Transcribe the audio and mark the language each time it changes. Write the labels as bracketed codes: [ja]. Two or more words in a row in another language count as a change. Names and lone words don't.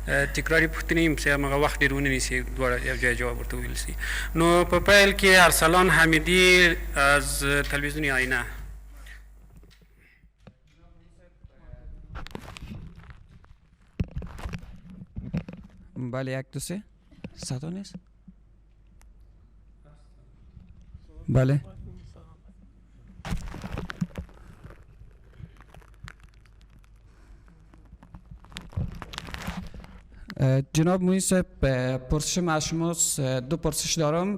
[ps] تکراري پوښتنې هم چې همغه وخت ډېر ونه نیسي دواړه یو ځای جواب ورته وویل سي. نو په پیل کې ارسلان حمیدي [fa] از تلویزیون آینه. بله 1 2 3 صدا نیست؟ بله جناب موین صاحب پرسشم از شما دو پرسش دارم.